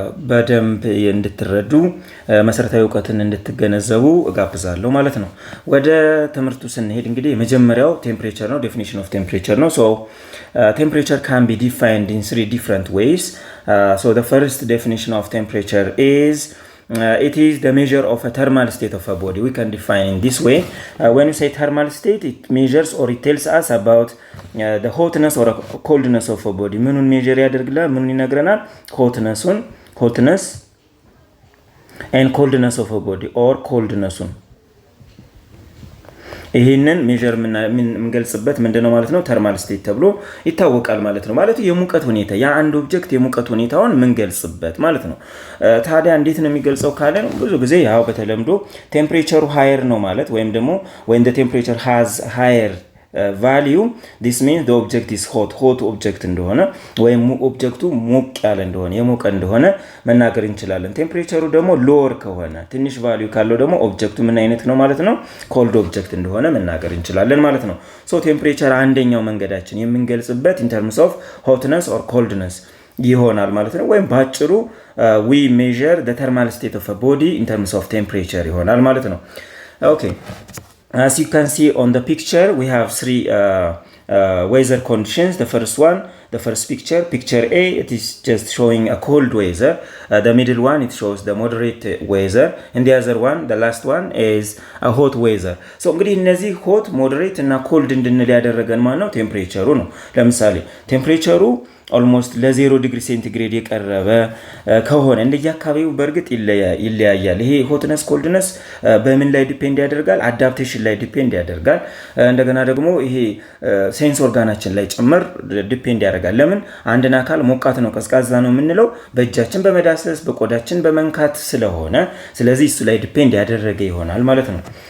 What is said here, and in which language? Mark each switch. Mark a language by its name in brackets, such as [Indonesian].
[Amharic] በደንብ እንድትረዱ መሰረታዊ እውቀትን እንድትገነዘቡ እጋብዛለሁ ማለት ነው። ወደ ትምህርቱ ስንሄድ እንግዲህ የመጀመሪያው ቴምፕሬቸር ነው። [English] ዴፊኒሽን ኦፍ ቴምፕሬቸር [Amharic] ነው። ቴምፕሬቸር [English] can be defined in three different ways. The first definition of temperature is it is the measure of a thermal state of a body. We can define in this way. When you say thermal state, it measures or it tells us about the hotness or coldness of a body. [Amharic] ምኑን ሜጀር ያደርግልናል? ምኑን ይነግረናል? [English] hotness and coldness of a body [Amharic] or coldness-ን ይሄንን ሜጀር የምንገልጽበት ምንድነው ማለት ነው? ተርማል ስቴት ተብሎ ይታወቃል ማለት ነው። ማለት የሙቀት ሁኔታ የአንድ ኦብጀክት የሙቀት ሁኔታውን የምንገልጽበት ማለት ነው። ታዲያ እንዴት ነው የሚገልጸው ካለን ብዙ ጊዜ ያው በተለምዶ ቴምፕሬቸሩ ሃየር ነው ማለት ወይም ደግሞ [English] when the temperature has higher value this means the object is hot object [Amharic] እንደሆነ ወይም ኦብጀክቱ ሞቅ ያለ እንደሆነ የሞቀ እንደሆነ መናገር እንችላለን። ቴምፕሬቸሩ ደግሞ ሎወር ከሆነ ትንሽ ቫልዩ ካለው ደግሞ ኦብጀክቱ ምን አይነት ነው ማለት ነው? ኮልድ ኦብጀክት እንደሆነ መናገር እንችላለን ማለት ነው። ቴምፕሬቸር አንደኛው መንገዳችን የምንገልጽበት [English] in terms of hotness or coldness [Amharic] ይሆናል ማለት ነው። ወይም ባጭሩ [English] we measure the thermal state of a body in terms of temperature [Amharic] ይሆናል ማለት ነው። Okay. [English] As you can see on the picture, we have three weather conditions. The first picture A, it is just showing a cold weather. The middle one, it shows the moderate weather. And the other one, the last one, is a hot weather. [Amharic] እንግዲህ እነዚህ hot, moderate እና cold እንድንል ያደረገን ማን ነው? ቴምፕሬቸሩ ነው። ለምሳሌ ቴምፕሬቸሩ ኦልሞስት ለ0 ዲግሪ ሴንቲግሬድ የቀረበ ከሆነ እንደየአካባቢው በእርግጥ ይለያያል። ይሄ ሆትነስ ኮልድነስ በምን ላይ ዲፔንድ ያደርጋል? አዳፕቴሽን ላይ ዲፔንድ ያደርጋል። እንደገና ደግሞ ይሄ ሴንስ ኦርጋናችን ላይ ጭምር ዲፔንድ ያደርጋል። ለምን አንድን አካል ሞቃት ነው ቀዝቃዛ ነው የምንለው በእጃችን በመዳሰስ በቆዳችን በመንካት ስለሆነ ስለዚህ እሱ ላይ ዲፔንድ ያደረገ ይሆናል ማለት ነው።